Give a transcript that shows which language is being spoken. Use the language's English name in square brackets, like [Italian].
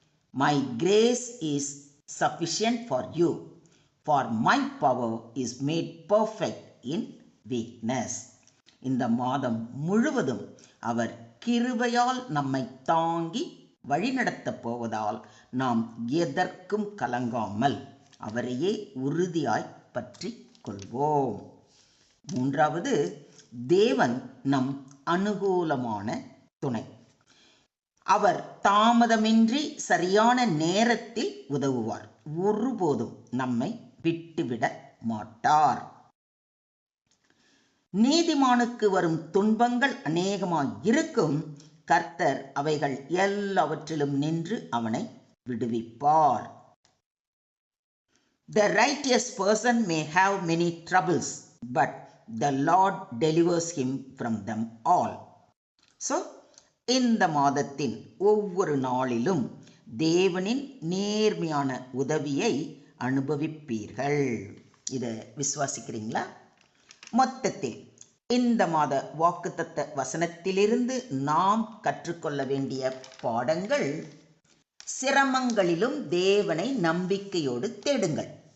[English] My grace is sufficient for you, for my power is made perfect in weakness. [Tamil] இந்த மாதம் முழுவதும் அவர் கிருபையால் நம்மை தாங்கி வழிநடத்தப் போவதால் நாம் எதற்கும் கலங்காமல் அவரையே உறுதியாய் பற்றி கொள்வோம். மூன்றாவது, தேவன் நம் அனுகூலமான துணை. அவர் தாமதமின்றி சரியான நேரத்தில் உதவுவார். ஒருபோதும் நம்மை விட்டுவிட மாட்டார். நீதிமானுக்கு வரும் துன்பங்கள் அநேகமாய் இருக்கும், கர்த்தர் அவைகள் எல்லாவற்றிலும் நின்று அவனை விடுவிப்பார். [English] The righteous person may have many troubles, but the Lord delivers him from them all. So, [Tamil] இந்த மாதத்தின் ஒவ்வொரு நாளிலும் தேவனின் நேர்மையான உதவியை அனுபவிப்பீர்கள். இதை விசுவாசிக்கிறீங்களா? மொத்தத்தில் இந்த மாத வாக்குத்தத்த வசனத்திலிருந்து நாம் கற்றுக்கொள்ள வேண்டிய பாடங்கள்: சிரமங்களிலும் தேவனை நம்பிக்கையோடு தேடுங்கள்.